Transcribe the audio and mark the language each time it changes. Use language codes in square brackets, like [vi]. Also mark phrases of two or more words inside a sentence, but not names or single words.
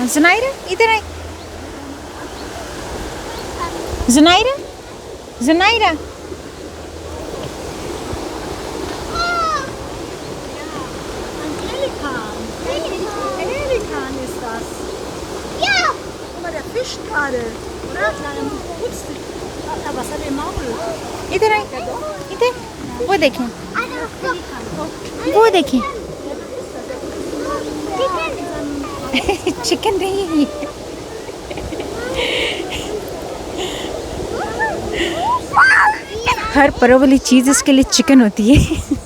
[hi] ज़ुनायरा इधर आए। ज़ुनायरा, ज़ुनायरा [de] Pelikan ist das. Ja! Guck mal, der fischt gerade. Oder? Nein, putzt sich. Was hat der Maul? [hi] इधर आए, इधर। वो देखें, वो देखें। चिकन नहीं है ये। हर परव वाली चीज़ इसके लिए चिकन होती है।